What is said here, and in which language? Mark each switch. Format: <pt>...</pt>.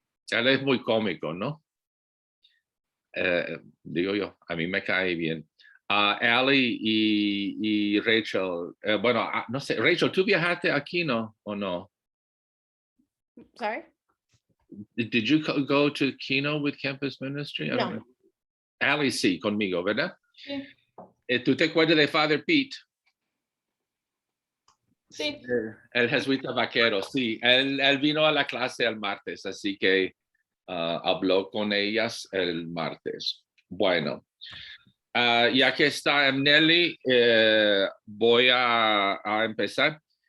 <es>Él es muy cómico, ¿no? Digo yo, a mí me cae bien. Alie y Rachael, bueno, no sé, Rachael, ¿tú viajaste aquí, no? ¿O no?</es> <en>Sorry? Did you go to Kino with Campus Ministry? I don't know. Alie</en> <es>sí, conmigo, ¿verdad? Sí. ¿Tú te acuerdas de Father Pete? Sí. El jesuita vaquero, sí. Él vino a la clase el martes, así que habló con ellas el martes. Bueno, ya que está Nelly, voy a empezar.</es>